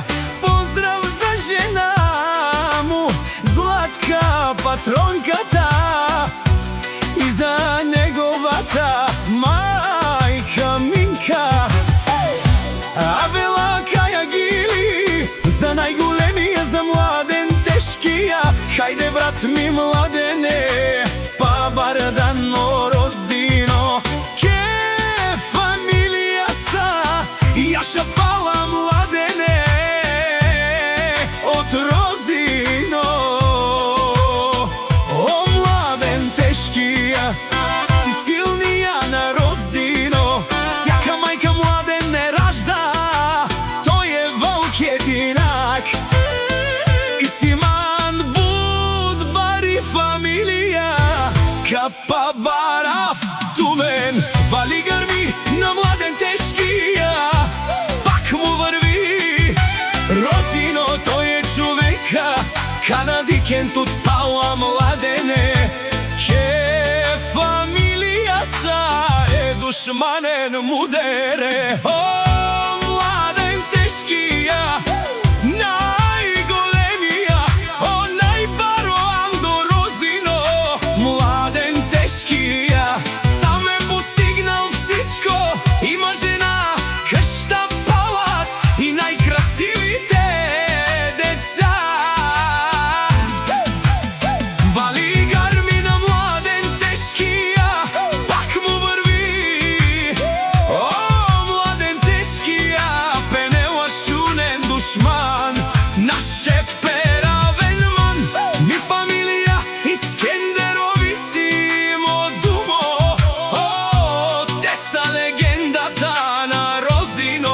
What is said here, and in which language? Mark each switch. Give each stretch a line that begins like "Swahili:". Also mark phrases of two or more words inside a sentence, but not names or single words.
Macedonian: Поздрав за жена му Златка, патронката, и за неговата мајка Минка.
Romany: Авела Кајагили
Macedonian: за најголемија, за Младен Тешкија. Хајде брат ми Младене, па Бардано Розино,
Romany: ке фамилија са Јаша Пала
Macedonian: Младене од Розино. О Младен Тешкија, си силнија на Розино, сјака мајка Младен не ражда, тој е волк единак. И Симан Будбари фамилија,
Romany: Капа Барав Тумен,
Macedonian: вали грми на Младен Тешкија, пак му врви Розино, тој е човека,
Romany: канадикен тут Пала Младене, ке фамилија са е душманен мудере.
Macedonian: О Младен Тешкија, најголемија,
Romany: о најбаро Андо
Macedonian: Розино.
Bulgarian: Младен Тешкија сам е постигнал всичко, има жена, къща, палат и најкрасивите деца.
Macedonian: Вали гарми на Младен Тешкија, пак му врви.
Romany: О Младен Тешкија, пенела шунен душман, наше перавен ман.
Macedonian: Ми фамилија Искендерови симо думо, о те са легендата на Розино.